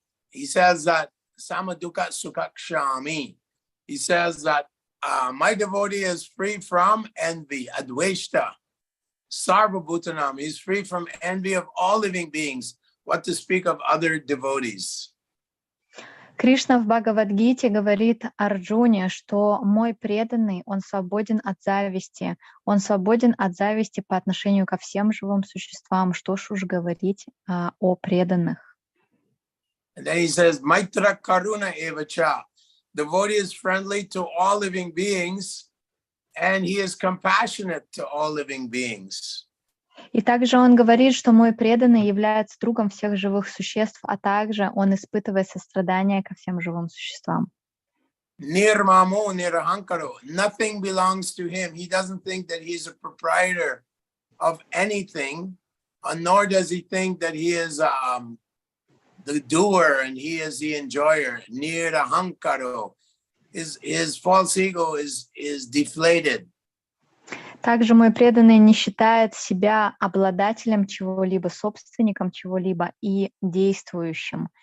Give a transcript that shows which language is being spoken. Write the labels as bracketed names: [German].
[English] He says that [Sanskrit] samaduka sukakshami. [English] He says that my devotee is free from envy, [Sanskrit] advaishta sarvabhutanam. [English] He's free from envy of all living beings. What to speak of other devotees? [Russian] Кришна в Бхагавад-гите говорит Арджуне, что мой преданный, он свободен от зависти. Он свободен от зависти по отношению ко всем живым существам. Что ж уж говорить о преданных. [English] And then he says, [Sanskrit] Maitra Karuna Evacha. [English] Devotee is friendly to all living beings, and he is compassionate to all living beings. [Russian] И также он говорит, что мой преданный является другом всех живых существ, а также он испытывает сострадание ко всем живым существам. [Sanskrit] Nirmamo nirahankaro. [English] Nothing belongs to him. He doesn't think that he's a proprietor of anything, nor does he think that he is the doer and he is the enjoyer. Nirahankaro. His false ego is deflated. [Russian] Также мой преданный не считает себя обладателем чего-либо, собственником чего-либо и действующим.